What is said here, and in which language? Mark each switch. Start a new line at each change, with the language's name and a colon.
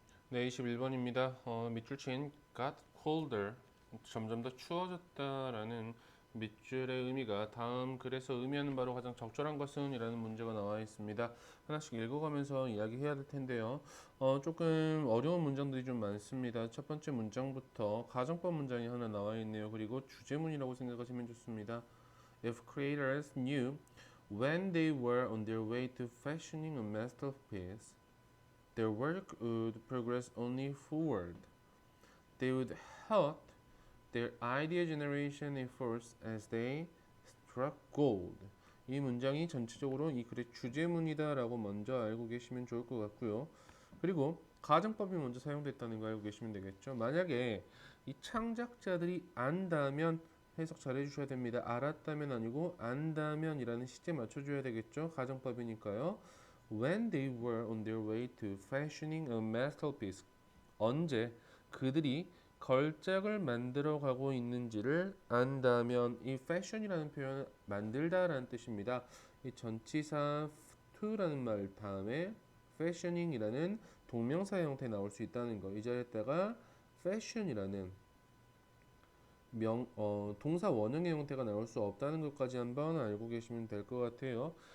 Korean: 네, 21번입니다. 밑줄 친 got colder, 점점 더 추워졌다라는 밑줄의 의미가 다음 글에서 의미하는 바로 가장 적절한 것은? 이라는 문제가 나와 있습니다. 하나씩 읽어가면서 이야기해야 될 텐데요. 조금 어려운 문장들이 좀 많습니다. 첫 번째 문장부터 가정법 문장이 하나 나와 있네요. 그리고 주제문이라고 생각하시면 좋습니다.
English: If creators knew when they were on their way to fashioning a masterpiece, their work would progress only forward. They would halt their idea generation efforts as they struck gold.
Korean: 이 문장이 전체적으로 이 글의 주제문이다라고 먼저 알고 계시면 좋을 것 같고요. 그리고 가정법이 먼저 사용됐다는 거 알고 계시면 되겠죠. 만약에 이 창작자들이 안다면 해석 잘 해주셔야 됩니다. 알았다면 아니고 안다면이라는 시제 맞춰줘야 되겠죠. 가정법이니까요.
English: When they were on their way to fashioning a masterpiece.
Korean: 언제 그들이 걸작을 만들어 가고 있는지를 안다면, 이 fashion이라는 표현은 만들다라는 뜻입니다. 이 전치사 to라는 말 다음에 fashioning이라는 동명사 형태 나올 수 있다는 거. 이 자리에다가 fashion이라는 동사 원형의 형태가 나올 수 없다는 것까지 한번 알고 계시면 될 것 같아요.